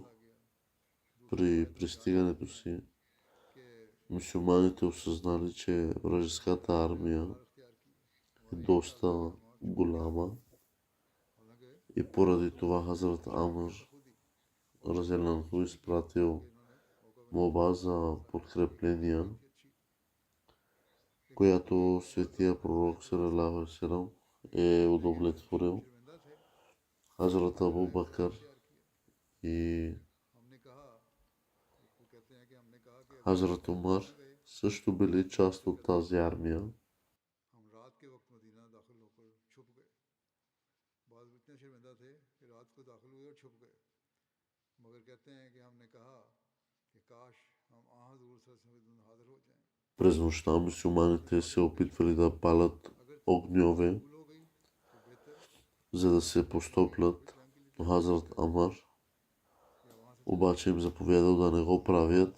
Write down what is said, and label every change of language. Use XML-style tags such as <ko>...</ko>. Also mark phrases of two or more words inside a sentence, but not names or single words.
<bg>При пристигането си мюсюлманите осъзнали, че вражеската армия е доста голяма и поради това Хазрат Амр разделянху изпратил молба за подкрепления, която Светия пророк</bg> <ar>صلى الله عليه وسلم</ar> <bg>е удовлетворил. Хазрат Абу Бакър и Хазрат Умар също били част от тази армия. През нощта мюсюлманите се опитвали да палят огньове, за да се постоплят, но Хазрат Амар обаче им заповядал да не го правят.</bg>